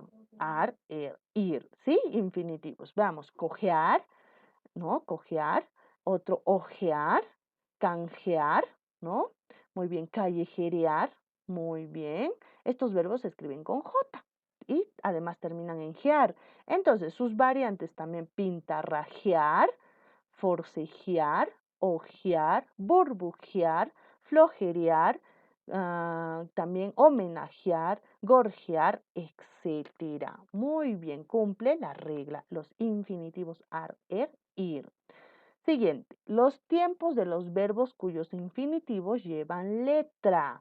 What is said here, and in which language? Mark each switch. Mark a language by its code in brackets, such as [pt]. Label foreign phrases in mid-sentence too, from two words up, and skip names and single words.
[es] Ar, ir. ¿Sí? Infinitivos. Veamos, cojear, ¿no? Cojear. Otro, ojear, canjear, ¿no? Muy bien, callejerear, muy bien. Estos verbos se escriben con J y además terminan en gear. Entonces, sus variantes también pintarrajear, forcejear, ojear, burbujear, flojerear, también homenajear, gorjear, etcétera. Muy bien, cumple la regla. Los infinitivos ar, ir. Siguiente, los tiempos de los verbos cuyos infinitivos llevan letra.